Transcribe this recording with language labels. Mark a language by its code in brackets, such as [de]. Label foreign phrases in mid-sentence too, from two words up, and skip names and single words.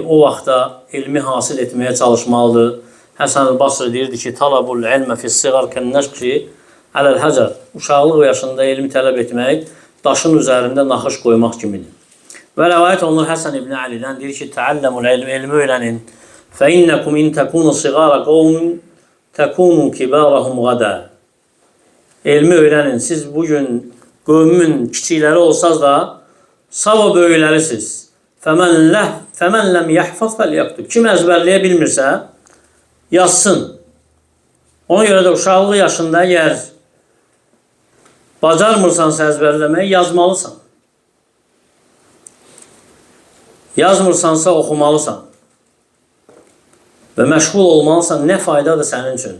[az] O vaxtda elmi hasil etməyə çalışmalıdır. Həsən el-Basri deyirdi ki, [ar] طلب العلم في الصغر كالنقش على الحجر. [az] Uşaqlıq yaşında elmi tələb etmək daşın üzərində naxış qoymaq kimidir. Və rəvayət olunur Həsən ibn Əlidən deyir ki, [ar] تعلموا العلم, [az] elmi öyrənin. [ar] فَإِنَّكُمْ إِنْ تَكُونُوا صِغَارَ قَوْمٍ تَكُونُوا كِبَارَهُمْ غَدًا. [az] Elmi öyrənin. Siz bugün qövmün kiçikləri olsaz da, sabah böyüklərisiz. [ar] فَمَنْ لَمْ يَحْفَظْ فَلْيَكْتُبْ. [az] Kim əzbərləyə bilmirsə, yazsın. Ona görə də uşaqlıq yaşında əgər bacarmırsansa əzbərləməyi, yazmalısan. Yazmırsansa oxumalısan. Və məşğul olmalısan, nə faydadır sənin üçün.